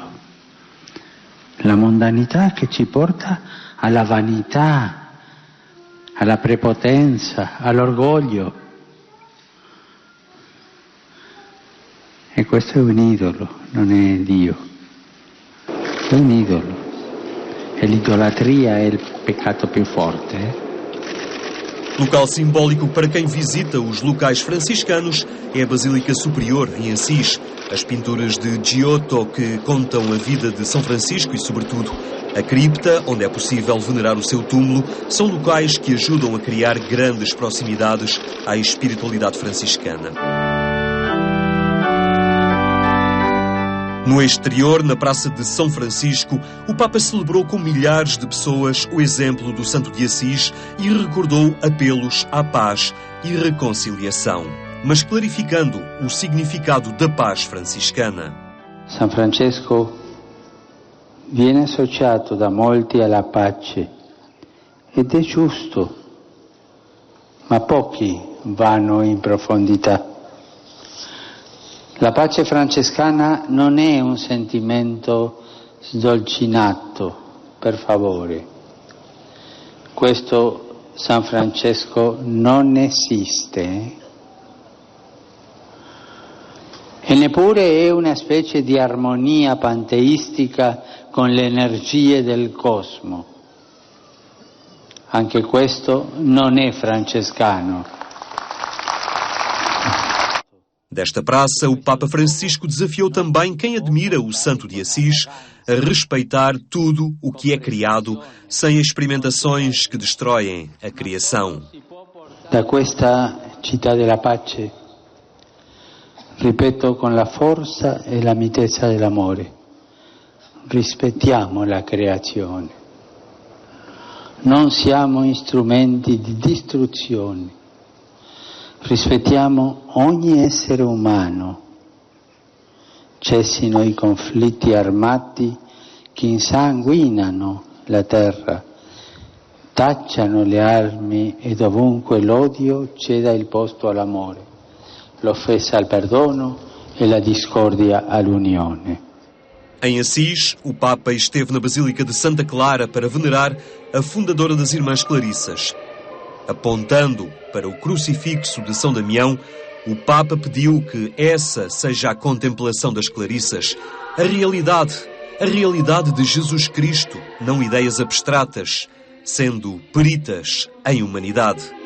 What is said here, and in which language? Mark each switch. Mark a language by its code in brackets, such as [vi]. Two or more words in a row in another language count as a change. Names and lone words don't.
[it] La mondanità che ci porta alla vanità, alla prepotenza, all'orgoglio. E questo è un idolo, non è Dio. È un idolo. E l'idolatria è il peccato più forte. [pt] Local simbólico para quem visita os locais franciscanos é a Basílica Superior, em Assis. As pinturas de Giotto que contam a vida de São Francisco e, sobretudo, a cripta, onde é possível venerar o seu túmulo, são locais que ajudam a criar grandes proximidades à espiritualidade franciscana. No exterior, na Praça de São Francisco, o Papa celebrou com milhares de pessoas o exemplo do Santo de Assis e recordou apelos à paz e reconciliação, mas clarificando o significado da paz franciscana. [it] San Francesco viene associato da molti alla pace ed è giusto, ma pochi vanno in profondità. La pace francescana non è un sentimento sdolcinato, per favore. Questo San Francesco non esiste. E neppure è una specie di armonia panteistica con le energie del cosmo. Anche questo non è francescano. [pt] Desta praça, o Papa Francisco desafiou também quem admira o Santo de Assis a respeitar tudo o que é criado, sem experimentações que destroem a criação. [it] Da questa città della pace, ripeto con la forza e la mitezza dell'amore, rispettiamo la creazione. Non siamo strumenti di distruzione. Rispettiamo ogni essere umano, cessino i conflitti armati che insanguinano la terra, tacciano le armi e dovunque l'odio ceda il posto all'amore, l'offesa al perdono e la discordia all'unione. [pt] Em Assis, o Papa esteve na Basílica de Santa Clara para venerar a fundadora das Irmãs Clarissas. Apontando para o crucifixo de São Damião, o Papa pediu que essa seja a contemplação das Clarissas, a realidade de Jesus Cristo, não ideias abstratas, sendo peritas em humanidade.